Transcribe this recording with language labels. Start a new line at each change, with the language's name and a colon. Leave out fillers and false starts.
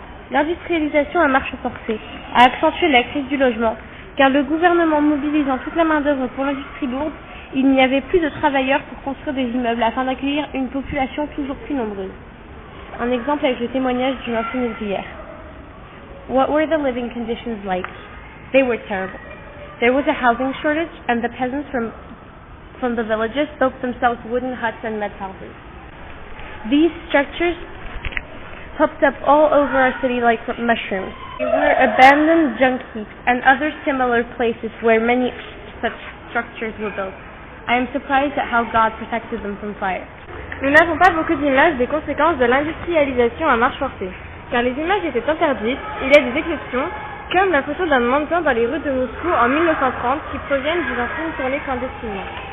French: L'industrialisation à marche forcée a accentué la crise du logement, car le gouvernement mobilisant toute la main-d'œuvre pour l'industrie lourde, il n'y avait plus de travailleurs pour construire des immeubles afin d'accueillir une population toujours plus nombreuse. Un exemple avec le témoignage d'une ancienne ouvrière.
English: What were the living conditions like? They were terrible. There was a housing shortage and the peasants from the villages built themselves wooden huts and mud houses. These structures popped up all over our city like mushrooms. They were abandoned junk heaps and other similar places where many such structures were built. I am surprised at how God protected them from fire.
French: Nous n'avons pas beaucoup d'images des conséquences de l'industrialisation à marche forcée, car les images étaient interdites. Il y a des exceptions, comme la photo d'un mannequin dans les rues de Moscou en 1930 qui proviennent d'une ancienne tournée clandestinement.